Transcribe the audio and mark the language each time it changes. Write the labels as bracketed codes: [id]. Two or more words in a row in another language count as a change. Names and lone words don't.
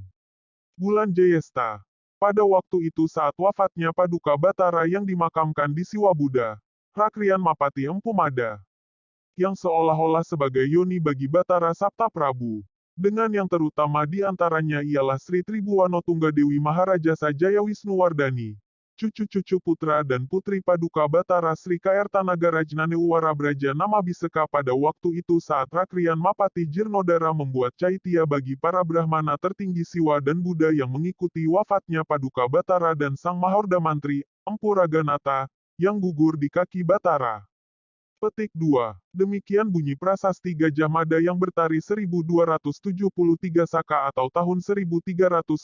[id] Bulan Jayesta. Pada waktu itu saat wafatnya Paduka Batara yang dimakamkan di Siwabuda, Rakrian Mapati Empu Mada, yang seolah-olah sebagai yoni bagi Batara Sapta Prabu. Dengan yang terutama di antaranya ialah Sri Tribuwano Tunggadewi Maharajasa Jayawisnuwardani, cucu-cucu putra dan putri Paduka Batara Sri Kaertanagara Warabraja Namabiseka pada waktu itu saat Rakrian Mapati Jirnodara membuat caitya bagi para Brahmana tertinggi Siwa dan Buddha yang mengikuti wafatnya Paduka Batara dan Sang Mahorda Mantri, Empu Raganata, yang gugur di kaki Batara. Petik 2. Demikian bunyi prasasti Gajah Mada yang bertarikh 1273 Saka atau tahun 1351.